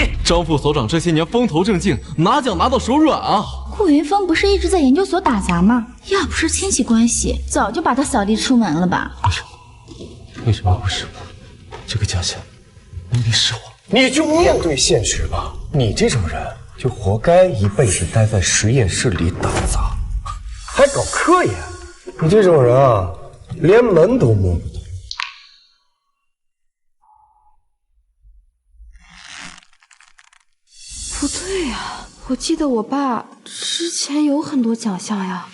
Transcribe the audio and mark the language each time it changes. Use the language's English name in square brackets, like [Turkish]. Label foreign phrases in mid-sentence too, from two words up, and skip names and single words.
[Chinese] 张副所长这些年风头正劲，拿奖拿到手软啊！顾云峰不是一直在研究所打杂吗？要不是亲戚关系，早就把他扫地出门了吧？为什么不是我？这个奖项一定是我。你就面对现實吧，你這種人就活該一輩子待在實驗室裡打雜，還搞科研。你這種人啊，連門都摸不到。不对呀，我記得我爸之前有很多獎項呀。